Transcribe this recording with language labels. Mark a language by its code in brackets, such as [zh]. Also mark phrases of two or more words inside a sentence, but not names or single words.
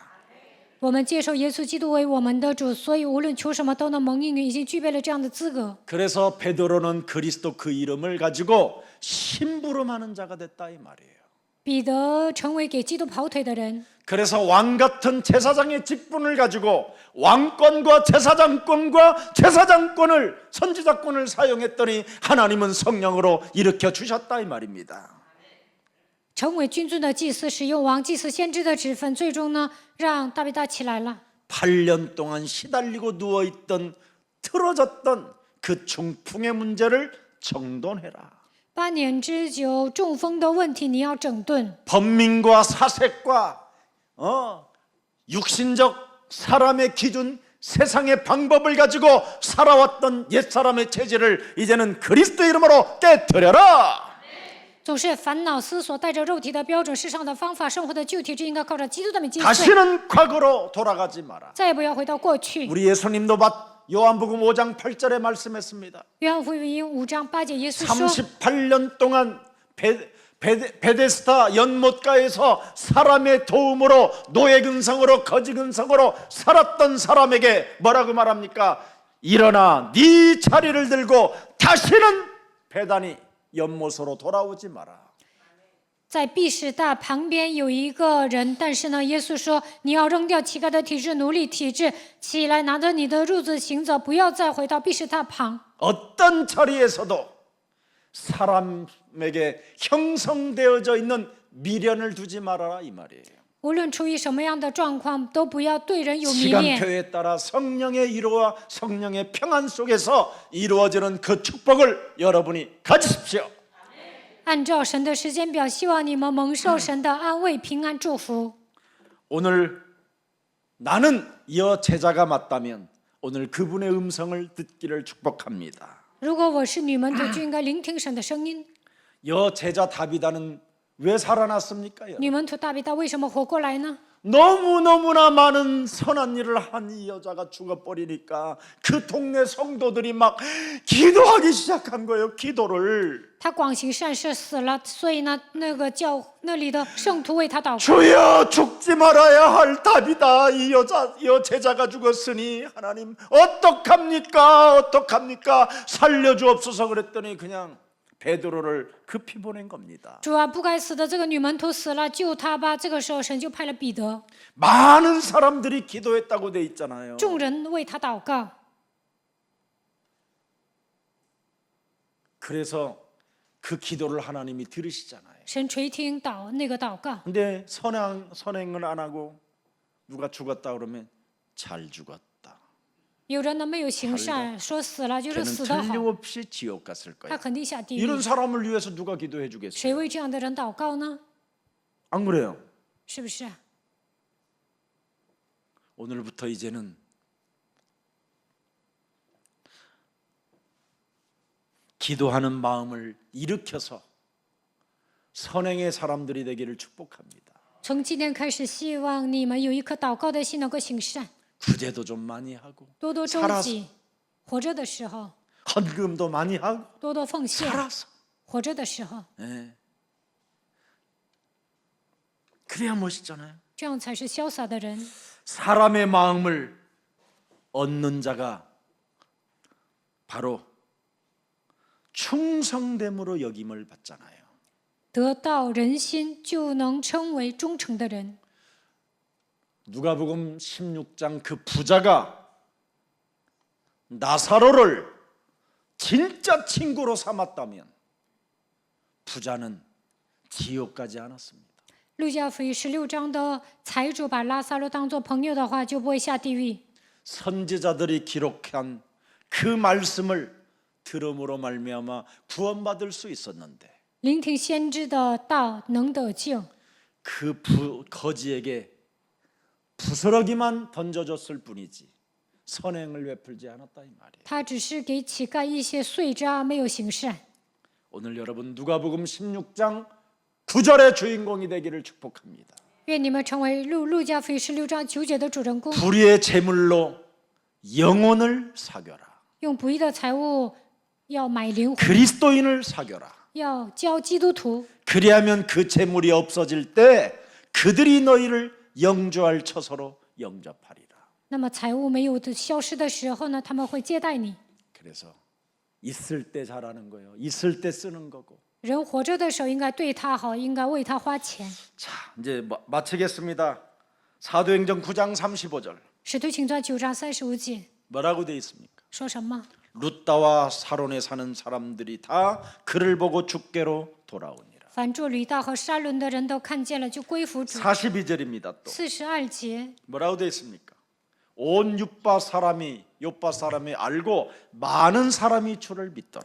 [zh] 我们接受耶稣基督为我们的主，所以无论求什么都能蒙应允，已经具备了这样的资格。 [ko] 그래서 베드로는 그리스도 그 이름을 가지고 심부름하는 자가 됐다 이 말이에요. [zh] 彼得成为给基督跑腿的人， [ko] 그래서 왕 같은 제사장의 직분을 가지고 왕권과 제사장권과 제사장권을 선지자권을 사용했더니 하나님은 성령으로 일으켜 주셨다 이 말입니다. [zh] 成为君尊的祭司，使用王、祭司、先知的职分，最终呢，让大比大起来了。 [ko] 8년 동안 시달리고 누워있던 틀어졌던 그 중풍의 문제를 정돈해라. [zh] 8 年之久，中风的问题你要整顿。 [ko] 번민과 사색과 육신적 사람의 기준 세상의 방법을 가지고 살아왔던 옛사람의 체질을 이제는 그리스도 이름으로 깨뜨려라. [zh] 总是烦恼思索，带着肉体的标准、世上的方法生活的旧体质，应该靠着基督的名击碎， [ko] 다시는 과거로 돌아가지 마라. [zh] 再也不要回到过去。 [ko] 우리 예수님도 요한복음 5장 8절에 말씀했습니다. [zh] 约翰福音5章8节，耶稣说： [ko] 38년 동안 베데스다 연못가에서 사람의 도움으로 노예 근성으로 거지 근성으로 살았던 사람에게 뭐라고 말합니까? 일어나 네 자리를 들고 다시는 베다니 연못으로 돌아오지 마라. [zh] 在毕士大旁边有一个人，但是呢，耶稣说：“你要扔掉乞丐的体质、奴隶体质，起来拿着你的褥子行走，不要再回到毕士大旁。 [ko] 어떤 자리에서도 사람에게 형성되어져 있는 미련을 두지 말아라 이 말이에요. [zh] 无论处于什么样的状况，都不要对人有迷恋。 [ko] 시간표에 따라 성령의 이루와 성령의 평안 속에서 이루어지는 그 축복을 여러분이 가지십시오. [zh] 按照神的时间表，希望你们蒙受神的安慰、平安、祝福。 [ko] 오늘 나는 여 제자가 맞다면 오늘 그분의 음성을 듣기를 축복합니다. [zh] 如果我是女门徒，就应该聆听神的声音。 [ko] 여 제자 다비다는 왜 살아났습니까? [zh] 女门徒大比大为什么活过来呢？ [ko] 너무너무나 많은 선한 일을 한 이 여자가 죽어버리니까 그 동네 성도들이 막 기도하기 시작한 거예요. 기도를. [zh] 他广行善事死了，所以呢，那里的圣徒为他祷告。 [ko] 주여 죽지 말아야 할 답이다. 이 제자가 죽었으니 하나님 어떡합니까? 살려주옵소서. 그랬더니 그냥 베드로를 급히 보낸 겁니다. [zh] 主啊，不该死的这个女门徒死了，救他吧。这个时候，神就派了彼得， [ko] 많은 사람들이 기도했다고 돼 있잖아요. [zh] 众人为他祷告。 [ko] 그래서 그 기도를 하나님이 들으시잖아요. [zh] 神垂听那个祷告， [ko] 근데 선행을 안 하고 누가 죽었다 그러면 잘 죽었다. [zh] 有人呢没有行善，说死了就是 [ko] 걔는 [zh] 死得好， [ko] 틀림없이 지옥 갔을 [zh] 他 [ko] 거예요. [zh] 肯定下地狱 [ko] 이런 。 사람을 위해서 누가 기도해 주겠어요? [zh] 谁为这样的人祷告呢？ [ko] 안 그래요? [zh] 是不是啊？ [ko] 오늘부터 이제는 기도하는 마음을 일으켜서 선행의 사람들이 되기를 축복합니다. [zh] 从今天开始，希望你们有一颗祷告的心，能够行善， [ko] 구제도 좀 많이 하고 [zh] 多多周 [ko] 살아서 [zh] 济。活着的时候， [ko] 헌금도 많이 하고 [zh] 多多奉献； [ko] 살아서 [zh] 活着的时候， [ko] 예. 그래야 멋있잖아요. [zh] 这样才是潇洒的人。 [ko] 사람의 마음을 얻는 자가 바로 충성됨으로 여김을 받잖아요. [zh] 得到人心，就能称为忠诚的人。 [ko] 누가복음 16장 그 부자가 나사로를 진짜 친구로 삼았다면 부자는 지옥 가지 않았습니다. [zh] 路加福音16章的财主把拉撒路当作朋友的话，就不会下地狱。 [ko] 선지자들이 기록한 그 말씀을 들음으로 말미암아 구원받을 수 있었는데 [zh] 聆听先知的道，能得救。 [ko] 그 거지에게 부스러기만 던져줬을 뿐이지 선행을 베풀지 않았다 이 말이에요. [zh] 他只是给乞丐一些碎渣，没有行善。 [ko] 오늘 여러분 누가복음 16장 9절의 주인공이 되기를 축복합니다. [zh] 愿你们成为路加福音16章9节的主人公， [ko] 불의의 재물로 영혼을 사겨라. [zh] 用不义的财物要买灵魂， [ko] 그리스도인을 사겨라. [zh] 要教基督徒。 [ko] 그리하면 그 재물이 없어질 때 그들이 너희를 영주할 처소로 영접하리라. [zh] 那么财物没有的消失的时候呢，他们会接待你。 [ko] 그래서 있을 때 잘하는 거예요. 있을 때 쓰는 거고. [zh] 人活着的时候应该对他好，应该为他花钱。 [ko] 자, 이제 마치겠습니다. 사도행전 9장 35절. [zh] 使徒行传9章35节 [ko] 뭐라고 돼 있습니까? [zh] 说什么？ [ko] 룻다와 사론에 사는 사람들이 다 그를 보고 주께로 돌아오니라. [zh] 凡住吕大和沙伦的人都看见了，就归服主。 [ko] 42절입니다. 또 [zh] 42节 [ko] 뭐라고 돼 있습니까? 온 요파 사람이 알고 많은 사람이 주를 믿더라.